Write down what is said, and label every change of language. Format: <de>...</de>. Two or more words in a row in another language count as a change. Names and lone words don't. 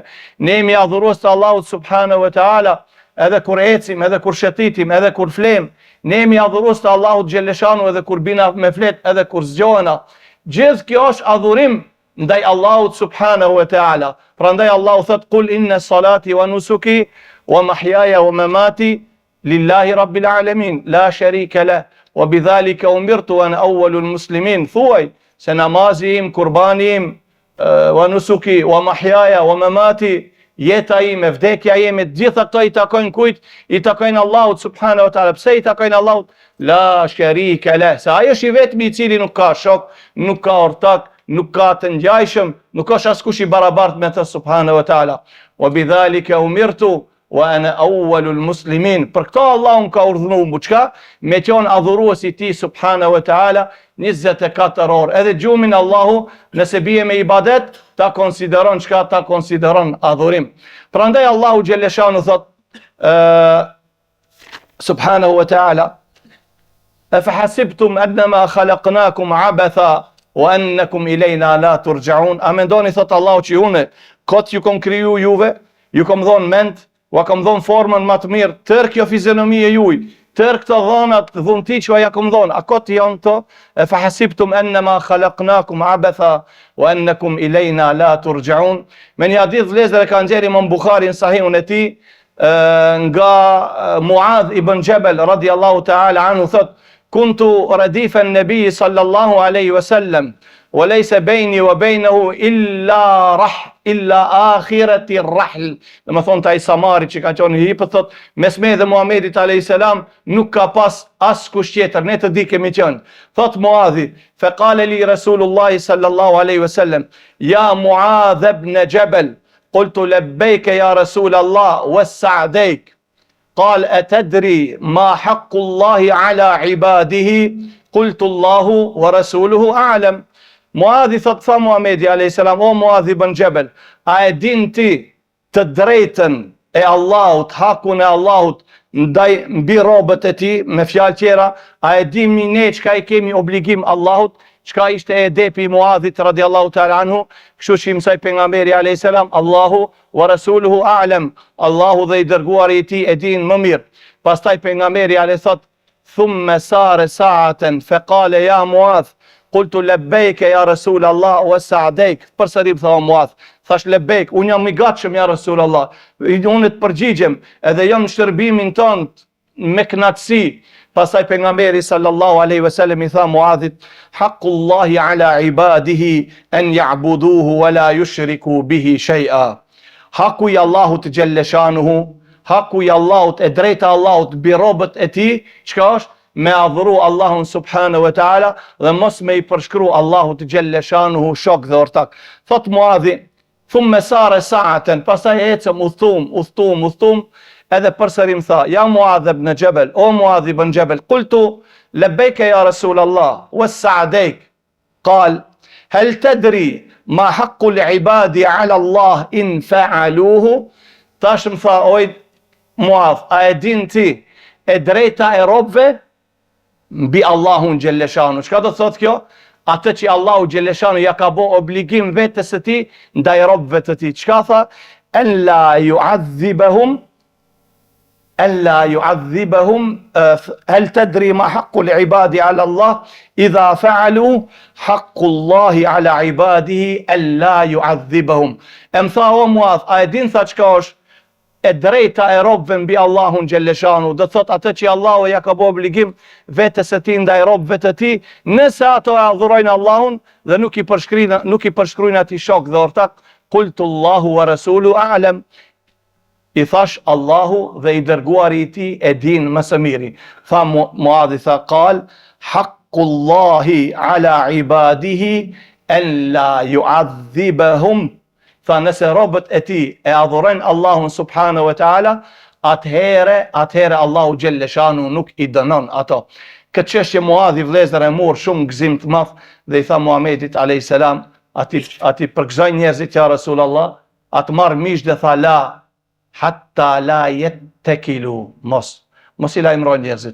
<sq>Ne jemi adhurues të Allahut</sq> <ar>سبحانه وتعالى</ar> <sq>edhe kur ecim, edhe kur shëtitim, edhe kur flem. Ne jemi adhurues të Allahut xhaleshanu edhe kur bina me flet, edhe kur zgjohena. Gjithë kjo është adhurim ndaj Allahut</sq> <ar>سبحانه وتعالى.</ar> <sq>Prandaj Allahu thot:</sq> <ar>"قل إن صلاتي ونسكي ومحياي ومماتي لله رب العالمين لا شريك له وبذلك أمرت وأنا أول المسلمين."</ar> <sq>Thuaj se namazi im, kurbani im,</sq> <ar>ونسكي ومحياي ومماتي,</ar> <sq>jeta ime, vdekja ime, gjitha këto i takojnë kujt? I takojnë Allahut</sq> <ar>سبحانه وتعالى.</ar> <sq>Pse i takojnë Allahut?</sq> <ar>لا شريك له.</ar> <sq>Sa ai është i vetmi i cili nuk ka shok, nuk ka ortak, nuk ka të ngjajshëm, nuk është askush i barabartë me të</sq> <ar>سبحانه وتعالى. وبذلك أمرت وأنا أول المسلمين.</ar> <sq>Për këto Allahu më ka urdhëruar mu çka? Me qenë adhurues i tij</sq> <ar>سبحانه وتعالى</ar> <sq>24 orë. Edhe gjumin Allahu nëse bie me ibadet, ta konsideron çka? Ta konsideron adhurim. Prandaj Allahu xhaleshanu thot</sq> <ar>سبحانه وتعالى: "أفحسبتم أنما خلقناكم عبثا وأنكم إلينا لا ترجعون."</ar> <sq>A mendoni, thot Allahu, që unë kot ju kom kriju juve, ju kom dhon mend, u kom dhon formën më të mirë, tër kjo fizionomi e juaj, tër këto dhonat dhunti që ja kom dhon, a kot janë to?</sq> <ar>فحسبتم أنما خلقناكم عبثا وأنكم إلينا لا ترجعون.</ar> <sq>Me një hadith vëllezër e ka nxjerrë Imam Buhari në sahihun e tij nga Muadh ibn Jabal</sq> <ar>رضي الله تعالى عنه</ar> <sq>thot:</sq> <ar>"كنت ردف النبي صلى الله عليه وسلم وليس بيني وبينه إلا آخرة الرحل."</ar> <sq>Do të thonë ai Samari që ka qenë i hipët thot, mes me dhe Muhamedit</sq> <ar>عليه السلام</ar> <sq>nuk ka pas askush tjetër, ne të di kemi qenë. Thot Muadhi,</sq> <ar>فقال لي رسول الله صلى الله عليه وسلم يا معاذ بن جبل." قلت لبيك يا رسول الله وسعديك. قال أتدري ما حق الله على عباده؟ قلت الله ورسوله أعلم.</ar> <sq>Muadhi thot tha Muhamedi</sq> <ar>عليه السلام,</ar> <sq>o Muadhi ibn Jabal, a e din ti të drejtën e Allahut, hakun e Allahut mbi robët e tij, me fjalë tjera, a e dimi ne çka I kemi obligim Allahut? Çka ishte edepi I Muadhit</sq> <ar>رضي الله تعالى عنه,</ar> <sq>kështu që I mësoi pejgamberi</sq> <ar>عليه السلام, الله ورسوله أعلم,</ar> <sq>Allahu dhe I dërguari I tij e din më mirë. Pastaj pejgamberi alayhis thot,</sq> <ar>ثم سار ساعة فقال يا معاذ قلت لبيك يا رسول الله وسعديك.</ar> <sq>Përsëri tha Muadh, thash labbaik, unë jam I gatshëm ja</sq> <ar>رسول الله,</ar> <sq>unë të përgjigjem edhe jam në shërbimin tënd me kënaqësi. Pastaj pejgamberi</sq> <ar>صلى الله عليه وسلم</ar> <sq>I tha Muadhit,</sq> <ar>حق الله على عباده أن يعبدوه ولا يشركوا به شيئا.</ar> <sq>Haku I Allahut</sq> <ar>جل شأنه,</ar> <sq>haku I Allahut e drejta Allahut mbi robët e tij, çka është? Me adhuru Allahun</sq> <ar>سبحانه وتعالى</ar> <sq>dhe mos me I përshkru Allahut</sq> <ar>جل شأنه</ar> <sq>shok dhe ortak. Thot Muadhi,</sq> <ar>ثم سار ساعة,</ar> <sq>pastaj ecëm udhtum, edhe përsëri më tha, ja Muadh ibn Jabal, o Muadh ibn Jabal,</sq> <ar>قلت لبيك يا رسول الله وسعديك. قال هل تدري ما حق العباد على الله إن فعلوه؟</ar> <sq>Tash më tha, oj Muadh, a e din ti e drejta e robëve mbi Allahun</sq> <ar>جل شأنه?</ar> <sq>Çka do thot kjo? Atë që Allahu</sq> <ar>جل شأنه</ar> <sq>ja ka bë obligim vetes së tij ndaj robëve të tij. Çka tha?</sq> <ar>أن لا يعذبهم ألا يعذبهم. هل تدري ما حق العباد على الله إذا فعلوا حق الله على عباده ألا يعذبهم.</ar> <sq>Tha o Muadh, a e din tha çka është e drejta e robëve mbi Allahun</sq> <ar>جل شأنه?</ar> <sq>Do thot atë që Allahu ja ka bë obligim vetes së tij ndaj robëve të tij, nëse ato e adhurojnë Allahun dhe nuk I përshkruajnë atij shok dhe ortak,</sq> <ar>قلت الله ورسوله أعلم.</ar> <sq>I thash Allahu dhe I dërguari I tij e din më së miri. Tha Muadhi, tha</sq> <ar>قال حق الله على عباده أن لا يعذبهم.</ar> <sq>Tha nëse robët e tij e adhurojnë Allahun</sq> <ar>سبحانه وتعالى,</ar> <sq>atëherë Allahu</sq> <ar>جل شأنه</ar> <sq>nuk I dënon ato. Këtë çështje Muadhi vëllezër e mor shumë gëzim të madh dhe I tha Muhamedit</sq> <ar>عليه السلام,</ar> <sq>ati përgëzoj njerëzit ja Rasulullah, atë marr mish dhe tha</sq> <ar>لا حتى لا يتكلوا,</ar> <sq>mos I lajmëroj njerëzit.</sq>